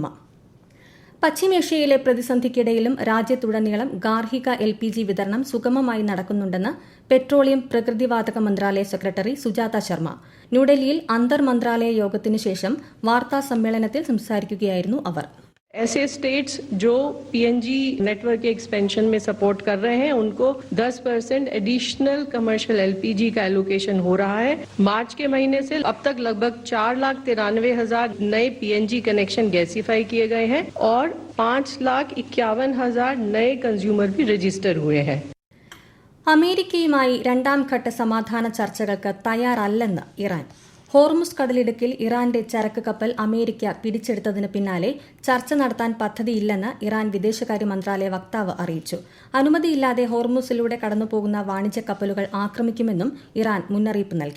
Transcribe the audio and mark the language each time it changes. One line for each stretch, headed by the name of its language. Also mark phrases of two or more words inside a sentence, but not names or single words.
Malayalam: പശ്ചിമേഷ്യയിലെ പ്രതിസന്ധിക്കിടയിലും രാജ്യത്തുടനീളം ഗാർഹിക LPG വിതരണം സുഗമമായി നടക്കുന്നുണ്ടെന്ന് പെട്രോളിയം പ്രകൃതിവാതക മന്ത്രാലയ സെക്രട്ടറി സുജാത ശർമ്മ. ന്യൂഡൽഹിയിൽ അന്തർ മന്ത്രാലയ യോഗത്തിനു ശേഷം വാർത്താ സമ്മേളനത്തിൽ സംസാരിക്കുകയായിരുന്നു അവർ.
Hindi: ऐसे स्टेट्स जो PNG नेटवर्क के एक्सपेंशन में सपोर्ट कर रहे हैं उनको 10%
English: additional commercial
Hindi: LPG का एलोकेशन हो रहा है. मार्च के महीने से अब तक लगभग 4,93,000 नए PNG
English: connection gasify
Hindi: किए गए हैं और 5,51,000 नए कंज्यूमर भी रजिस्टर हुए हैं.
Malayalam: അമേരിക്കയുമായി 2ാം ഘട്ട സമാധാന ചർച്ചകൾക്ക് തയ്യാറല്ലെന്ന് ഇറാൻ. ഹോർമുസ് കടലിടുക്കിൽ ഇറാന്റെ ചരക്ക് കപ്പൽ അമേരിക്ക പിടിച്ചെടുത്തതിന് പിന്നാലെ ചർച്ച നടത്താൻ പദ്ധതിയില്ലെന്ന് ഇറാൻ വിദേശകാര്യ മന്ത്രാലയ വക്താവ് അറിയിച്ചു. അനുമതിയില്ലാതെ ഹോർമുസിലൂടെ കടന്നുപോകുന്ന വാണിജ്യ കപ്പലുകൾ ആക്രമിക്കുമെന്നും ഇറാൻ മുന്നറിയിപ്പ് നൽകി.